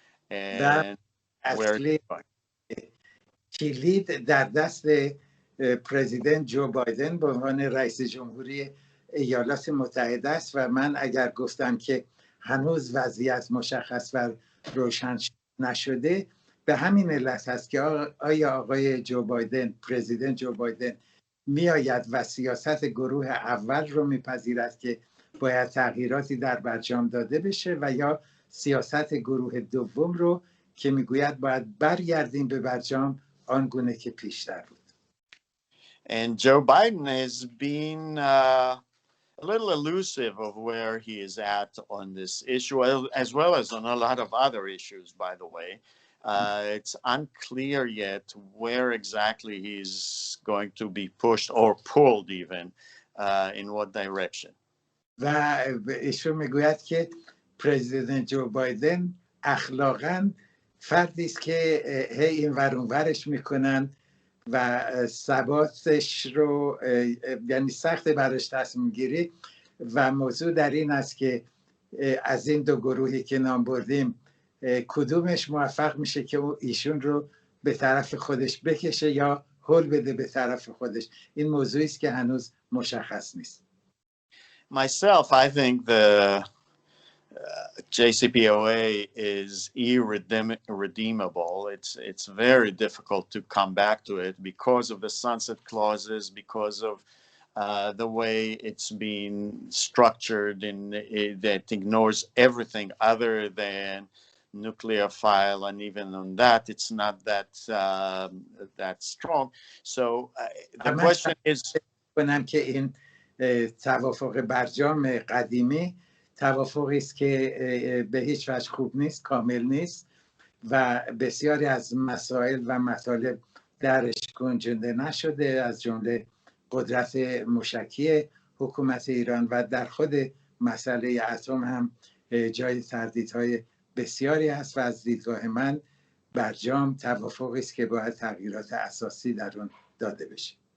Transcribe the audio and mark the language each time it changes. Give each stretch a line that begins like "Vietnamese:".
English: And where
Persian: کلید در دست پرزیدنت جو بایدن به عنوان رئیس جمهوری ایالات متحده است و من اگر گفتم که هنوز وضعیت مشخص و روشن نشده به همین علت هست که آیا آقای جو بایدن، پرزیدنت جو بایدن میآید و سیاست گروه اول رو میپذیرد که باید تغییراتی در برجام داده بشه و یا سیاست گروه دوم رو که میگوید باید برگردیم به برجام آنگونه که پیشتر بود.
English: And Joe Biden has been a little elusive of where he is at on this issue, as well as on a lot of other issues, by the way. It's unclear yet where exactly he's going to be pushed or pulled even, in what direction.
Persian: و ایشون میگوید که پرزیدنت جو بایدن اخلاقاً فردی است که هی این ور اون ورش میکنن و ثباتش رو یعنی سخت براش تصمیم گیری و موضوع در این است که از این دو گروهی که نام بردیم کدومش موفق میشه که ایشون رو به طرف خودش بکشه یا هل بده به طرف خودش. این موضوعی است که هنوز مشخص نیست.
English: Myself, I think the JCPOA is irredeemable. It's very difficult to come back to it because of the sunset clauses, because of the way it's been structured and that ignores everything other than nuclear file, and even on that, it's not that that strong. So the question is.
Persian: کنم که این توافق برجام قدیمی توافقی است که به هیچ وجه خوب نیست، کامل نیست و بسیاری از مسائل و مطالب درش گنجانده نشده، از جمله قدرت موشکی حکومت ایران و در خود مسئله اتم هم جای تردیدهای بسیاری هست و از دیدگاه من برجام توافقی است که باید تغییرات اساسی در اون داده بشه.